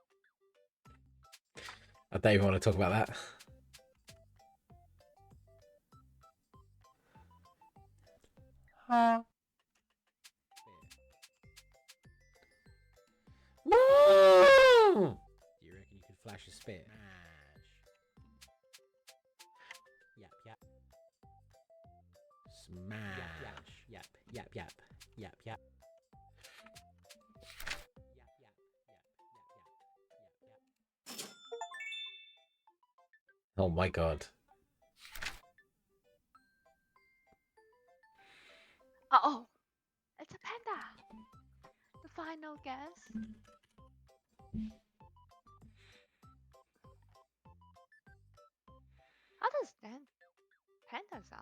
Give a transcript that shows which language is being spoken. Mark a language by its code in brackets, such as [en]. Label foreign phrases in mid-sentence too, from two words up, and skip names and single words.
[en] I don't even want to talk about that. Do you reckon you could flash a spear? Yap, yap, Smash. yap, yap, yap, yap, yap. Oh my god. Oh, it's a panda. The final guess. How does panda sound?